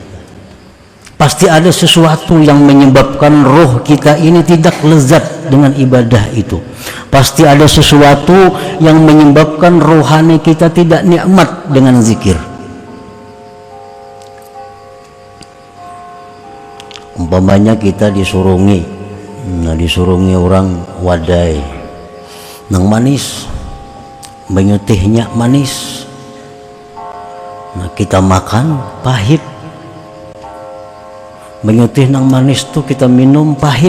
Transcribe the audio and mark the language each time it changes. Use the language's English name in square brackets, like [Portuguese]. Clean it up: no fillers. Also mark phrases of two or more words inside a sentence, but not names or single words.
[Indonesian] Pasti ada sesuatu yang menyebabkan roh kita ini tidak lezat dengan ibadah itu. Pasti ada sesuatu yang menyebabkan rohani kita tidak nikmat dengan zikir. [Banjar] Umpamanya kita disurungi, disurungi orang wadai nang manis, menyutihnya manis. Nah, kita makan pahit. Menyutih nang manis tuh kita minum pahit.